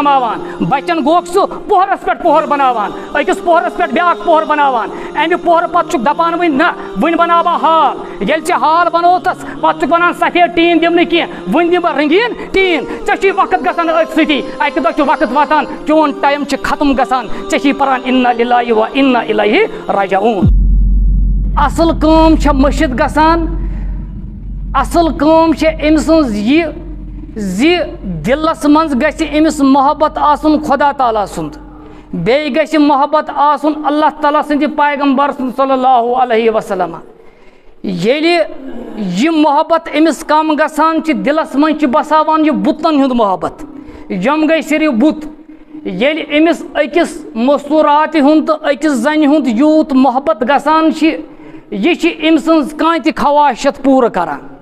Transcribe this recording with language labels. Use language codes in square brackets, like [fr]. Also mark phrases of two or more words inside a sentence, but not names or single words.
[ks] کماوان بچن گوٚکھ ژٕ پوہرس پٮ۪ٹھ پوہر بناوان أکِس پوہرس پٮ۪ٹھ بیٛاکھ پوہر بناوان امہِ پوہرٕ پتہٕ چھُکھ دپان وۄنۍ نہ وۄنۍ بناو بہٕ ہال ییٚلہِ ژےٚ ہال بنووتھس پتہٕ چھُکھ ونان سفید ٹیٖن دِم نہٕ کینٛہہ وۄنۍ دِمہٕ بہٕ رنگیٖن ٹیٖن ژےٚ چھُے وقت گژھان أتھۍ سۭتی اکہِ دۄہ چھُ وقت واتان چون ٹایم چھُ ختم گژھان ژےٚ چھُے پران [ar] اِنا لِلٰہِ و اِنا اِلیہِ راجعوٗن [ks] اصل کٲم چھےٚ مٔشِد گژھان اصل کٲم چھےٚ أمۍ سٕنٛز یہِ زِ دلس منٛز گژھِ أمِس محبت آسُن خۄدا تعالیٰ سُنٛد بیٚیہِ گژھِ محبت آسُن اللہ تعالیٰ سٕنٛدِ پیغمبر سُنٛد [ar] صلی اللہ علیہ وسلم [ks] ییٚلہِ یہِ محبت أمِس کم گژھان چھِ دلس منٛز چھِ بساوان یہِ بُتن ہُنٛد محبت یِم گٔے صرف بُت ییٚلہِ أمِس أکِس مستوٗراتہِ ہُنٛد تہٕ أکِس زنہِ ہُنٛد یوٗت محبت گژھان چھِ یہِ چھِ أمۍ سٕنٛز کانٛہہ تہِ خواہشت پوٗرٕ کران